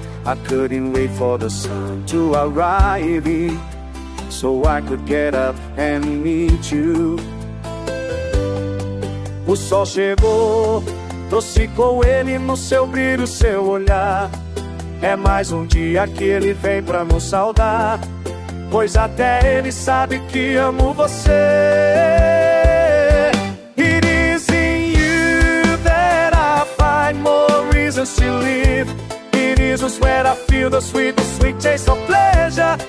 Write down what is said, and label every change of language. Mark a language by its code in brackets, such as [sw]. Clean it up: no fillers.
[en] I couldn't wait for the sun to arrive so I could get up and meet you. [pt] O sol chegou, trouxe com ele no seu brilho, seu olhar. É mais dia que ele vem pra nos saudar, pois até ele sabe que amo você. [en] It is in you that I find more reasons to live. It is where I feel the sweet, the sweet taste of pleasure.